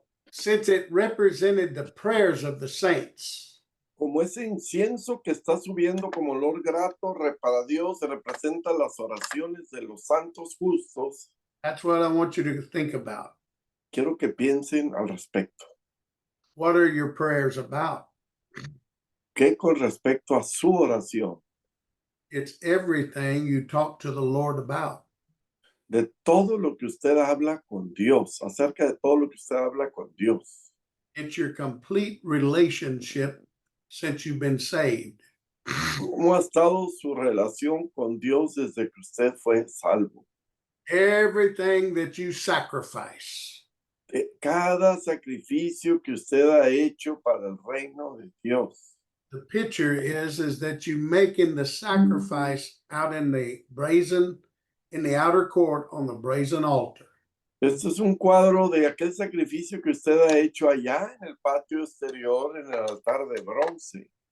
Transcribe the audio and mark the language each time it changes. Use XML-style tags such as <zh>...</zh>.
<en>Since it represented the prayers of the saints,</en> <es>como ese incienso que está subiendo como olor grato para Dios representa las oraciones de los santos justos.</es> <en>That's what I want you to think about.</en> <es>Quiero que piensen al respecto.</es> <en>What are your prayers about?</en> <es>¿Qué con respecto a su oración?</es> <en>It's everything you talk to the Lord about.</en> <es>De todo lo que usted habla con Dios, acerca de todo lo que usted habla con Dios.</es> <en>It's your complete relationship since you've been saved.</en> <es>¿Cómo ha estado su relación con Dios desde que usted fue salvo?</es> <en>Everything that you sacrifice.</en> <es>De cada sacrificio que usted ha hecho para el reino de Dios.</es> <en>The picture is that you making the sacrifice out in the outer court on the brazen altar.</en> <es>Este es un cuadro de aquel sacrificio que usted ha hecho allá en el patio exterior, en el altar de bronce.</es>